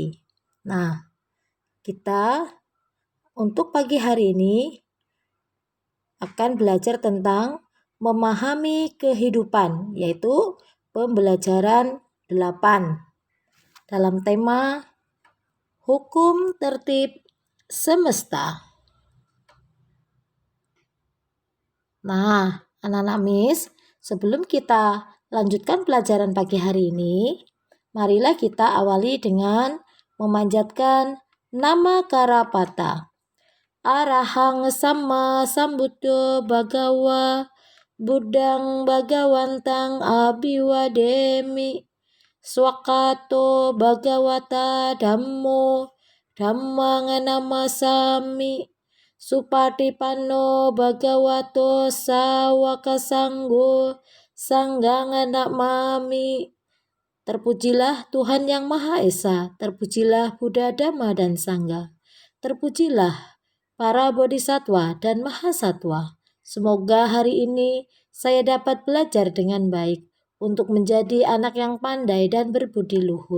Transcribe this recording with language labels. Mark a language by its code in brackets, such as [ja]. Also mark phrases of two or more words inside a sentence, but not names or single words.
[id] Nah, kita untuk pagi hari ini akan belajar tentang memahami kehidupan, yaitu pembelajaran 8 dalam tema hukum tertib semesta. Nah, anak-anak Miss, sebelum kita lanjutkan pelajaran pagi hari ini, marilah kita awali dengan memanjatkan nama Karapata. [pi] Arahang Sama Sambuddho Bhagawa Buddhang Bhagawantang Abhiwademi Swakato Bhagawata Dhammo Dhammang Namasami Supatipanno Bhagavato Sawaka Sanggo Sanggang Namami. [id] Terpujilah Tuhan Yang Maha Esa, terpujilah Buddha, Dhamma, dan Sangha. Terpujilah para bodhisatwa dan mahasatwa. Semoga hari ini saya dapat belajar dengan baik untuk menjadi anak yang pandai dan berbudi luhur.